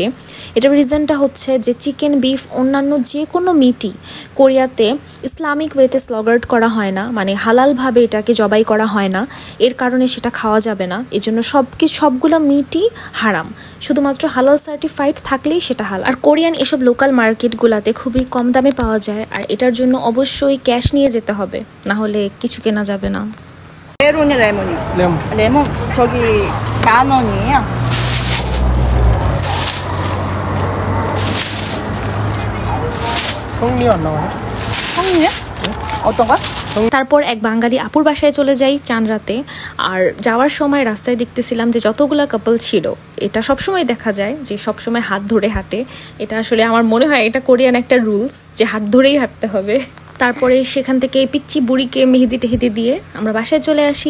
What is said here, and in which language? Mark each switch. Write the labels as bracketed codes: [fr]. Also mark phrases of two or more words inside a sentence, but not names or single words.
[bn] এটার রিজনটা হচ্ছে যে চিকেন, বিফ, অন্যান্য যে কোনো মিটই কোরিয়াতে [en] Islamic wayতে slaughtered [bn] করা হয় না, মানে হালালভাবে এটাকে জবাই করা হয় না, এর কারণে সেটা খাওয়া যাবে না। এই জন্য সবগুলো মিটই হারাম, শুধুমাত্র [en] halal certified [bn] থাকলেই সেটা হালাল। আর কোরিয়ান এসব [en] local marketগুলোতে [bn] খুবই কম দামে পাওয়া যায়, আর এটার জন্য অবশ্যই ক্যাশ নিয়ে যেতে হবে, না হলে কিছু কেনা যাবে না। [ko] 메론이 레몬이. 레몬 저기 10,000원이에요. 성미 안 나와요? 성미요? 어떤 거? [bn] তারপর এক বাঙালি আপুর বাসায় চলে যাই চান রাতে। আর যাওয়ার সময় রাস্তায় দেখতেছিলাম যে যতগুলা কাপল ছিল, এটা সবসময় দেখা যায় যে সবসময় হাত ধরে হাঁটে। এটা আসলে আমার মনে হয় এটা কোরিয়ান একটা রুলস যে হাত ধরেই হাঁটতে হবে। তারপরে সেখান থেকে পিচ্চি বুড়িকে মেহেদি টেহেদি দিয়ে আমরা বাসায় চলে আসি।